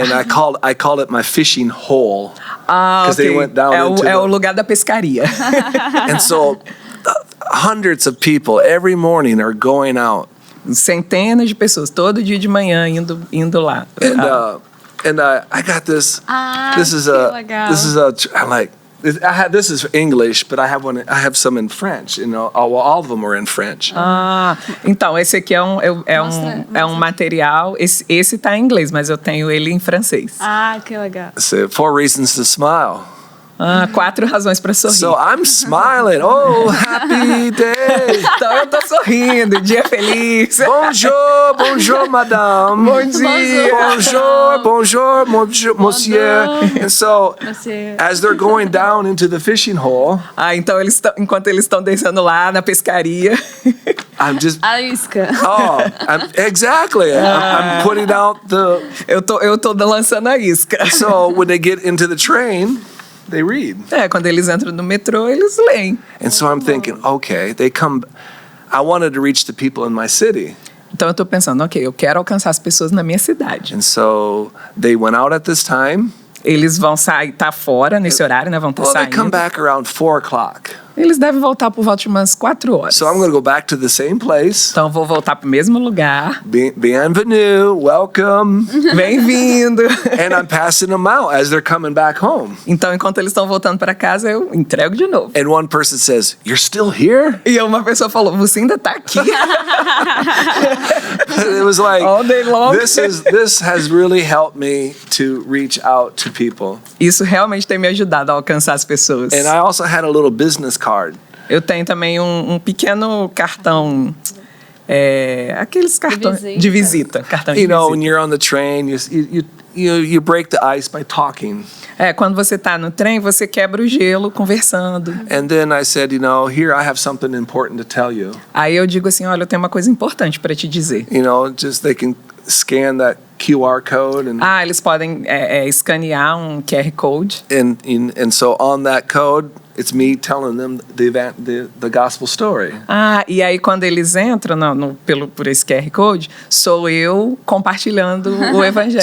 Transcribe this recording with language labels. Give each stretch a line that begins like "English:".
English: And I call it my fishing hole. Ah, ok. They went down
Portuguese: é o lugar da pescaria.
English: And so hundreds of people every morning are going out.
Portuguese: Centenas de pessoas todo dia de manhã indo lá.
English: And I got this. This is this is English, but I have some in French. All of them are in French.
Portuguese: Então esse aqui é um material. Esse tá em inglês, mas eu tenho ele em francês. Que legal.
English: 4 reasons to smile.
Portuguese: 4 razões para sorrir.
English: So I'm smiling. Oh, happy day.
Portuguese: Então eu tô sorrindo, dia feliz.
French: Bonjour, madame.
Portuguese: Bom dia.
French: Bonjour, monsieur.
English: And so, as they're going down into the fishing hole.
Portuguese: Então enquanto eles estão descendo lá na pescaria.
English: I'm just.
Portuguese: A isca.
English: Exactly. I'm putting out the.
Portuguese: Eu tô lançando a isca.
English: So when they get into the train. They read.
Portuguese: Quando eles entram no metrô, eles leem.
English: And so I'm thinking, okay, I wanted to reach the people in my city.
Portuguese: Então eu tô pensando, ok, eu quero alcançar as pessoas na minha cidade.
English: And so they went out at this time.
Portuguese: Eles vão sair, tá fora nesse horário, né? Vão estar saindo.
English: They come back around 4:00.
Portuguese: Eles devem voltar por volta de umas 4 horas.
English: So I'm going to go back to the same place.
Portuguese: Então vou voltar pro mesmo lugar.
French: Bienvenue, welcome.
Portuguese: Bem-vindo.
English: And I'm passing them out as they're coming back home.
Portuguese: Então enquanto eles estão voltando para casa, eu entrego de novo.
English: And one person says, "You're still here?"
Portuguese: E uma pessoa falou, você ainda tá aqui?
English: It was like all day long. This has really helped me to reach out to people.
Portuguese: Isso realmente tem me ajudado a alcançar as pessoas.
English: And I also had a little business card.
Portuguese: Eu tenho também um pequeno cartão, aqueles cartões de visita, cartão de visita.
English: When you're on the train, you break the ice by talking.
Portuguese: Quando você tá no trem, você quebra o gelo conversando.
English: And then I said, here I have something important to tell you.
Portuguese: Aí eu digo assim, olha, eu tenho uma coisa importante para te dizer.
English: Just they can scan that QR code and
Portuguese: Eles podem escanear um QR Code.
English: and so on that code, it's me telling them the gospel story.
Portuguese: E aí quando eles entram por esse QR Code, sou eu compartilhando o evangelho.